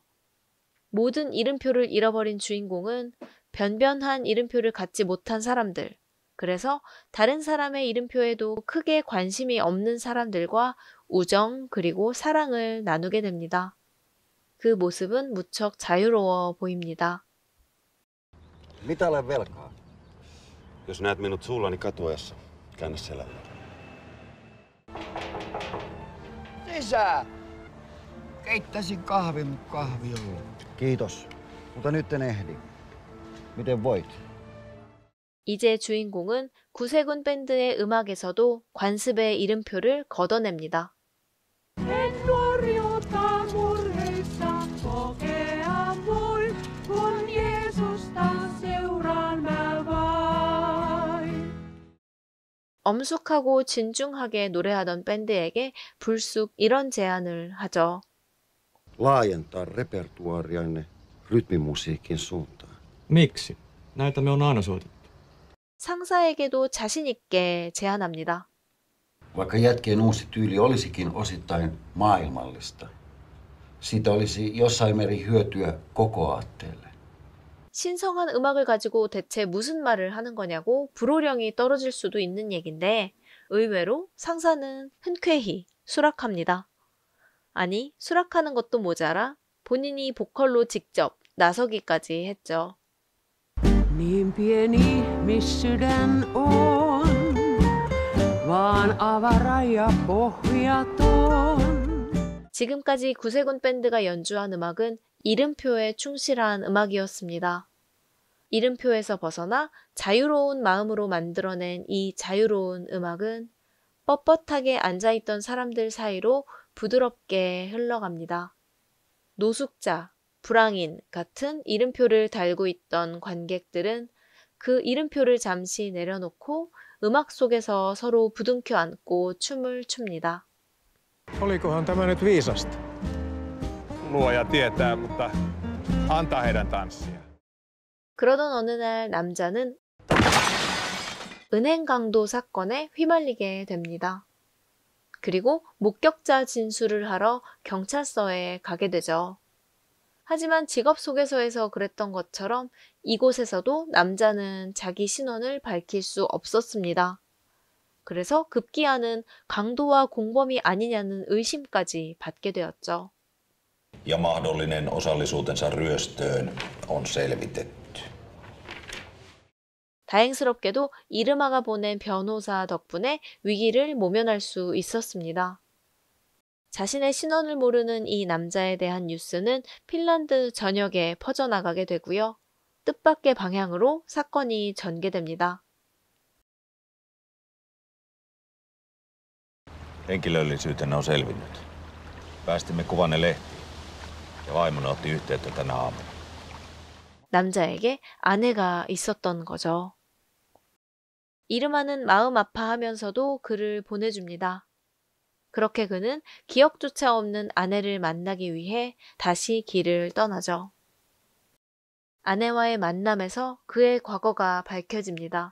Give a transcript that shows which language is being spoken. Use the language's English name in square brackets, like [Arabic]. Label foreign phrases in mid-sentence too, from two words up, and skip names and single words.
[Korean] 모든 이름표를 잃어버린 주인공은 변변한 이름표를 갖지 못한 사람들, 그래서 다른 사람의 이름표에도 크게 관심이 없는 사람들과 우정 그리고 사랑을 나누게 됩니다. 그 모습은 무척 자유로워 보입니다. [Finnish] Mitä olen velkaa? Jos näet minut suullani katuessa, käännä selälleen. Sisään! Keittäisin kahvi, mutta kahvi on loppu. Kiitos, mutta nyt en ehdi. Miten voit? [Korean] 이제 주인공은 구세군 밴드의 음악에서도 관습의 이름표를 걷어냅니다. 엄숙하고 진중하게 노래하던 밴드에게 불쑥 이런 제안을 하죠. [Finnish] Laajentaa repertuaarianne rytmimusiikin suuntaan. Miksi? Näitä me on aina soitettu. [Korean] 상사에게도 자신 있게 제안합니다. [Finnish] Vaikka jätkien uusi tyyli olisikin osittain maailmallista, siitä olisi jossain määrin hyötyä koko aatteelle. [Korean] 신성한 음악을 가지고 대체 무슨 말을 하는 거냐고 불호령이 떨어질 수도 있는 얘긴데 의외로 상사는 흔쾌히 수락합니다. 아니, 수락하는 것도 모자라 본인이 보컬로 직접 나서기까지 했죠. [Finnish] Niin pieni missydän on, vaan avara ja pohjaton. [Korean] 지금까지 구세군 밴드가 연주한 음악은 이름표에 충실한 음악이었습니다. 이름표에서 벗어나 자유로운 마음으로 만들어낸 이 자유로운 음악은 뻣뻣하게 앉아있던 사람들 사이로 부드럽게 흘러갑니다. 노숙자, 불황인 같은 이름표를 달고 있던 관객들은 그 이름표를 잠시 내려놓고 음악 속에서 서로 부둥켜 안고 춤을 춥니다. [Finnish] Olikohan tämä nyt viisasta? Luoja tietää, mutta antaa heidän tanssia. [Korean] 그러던 어느 날 남자는 은행 강도 사건에 휘말리게 됩니다. 그리고 목격자 진술을 하러 경찰서에 가게 되죠. 하지만 직업 소개서에서 그랬던 것처럼 이곳에서도 남자는 자기 신원을 밝힐 수 없었습니다. 그래서 급기야는 강도와 공범이 아니냐는 의심까지 받게 되었죠. [Finnish] Ja mahdollinen osallisuutensa ryöstöön on selvitetty. [Korean] 다행스럽게도 이르마가 보낸 변호사 덕분에 위기를 모면할 수 있었습니다. 자신의 신원을 모르는 이 남자에 대한 뉴스는 핀란드 전역에 퍼져나가게 되고요. 뜻밖의 방향으로 사건이 전개됩니다. [Finnish] Henkilöllisyytenne on selvinnyt. Päästimme kuvanne lehtiin ja vaimoni otti yhteyttä tänä aamuna. [Korean] 남자에게 아내가 있었던 거죠. 이르마는 마음 아파하면서도 글을 보내줍니다. 그렇게 그는 기억조차 없는 아내를 만나기 위해 다시 길을 떠나죠. 아내와의 만남에서 그의 과거가 밝혀집니다.